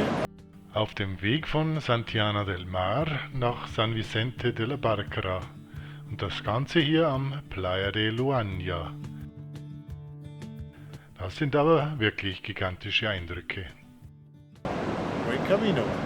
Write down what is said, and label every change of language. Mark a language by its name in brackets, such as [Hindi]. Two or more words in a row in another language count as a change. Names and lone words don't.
[German] Auf dem Weg von Santillana del Mar nach San Vicente de la Barquera und das Ganze hier am Playa de Luania. Das sind aber wirklich gigantische Eindrücke. [Spanish] Buen camino.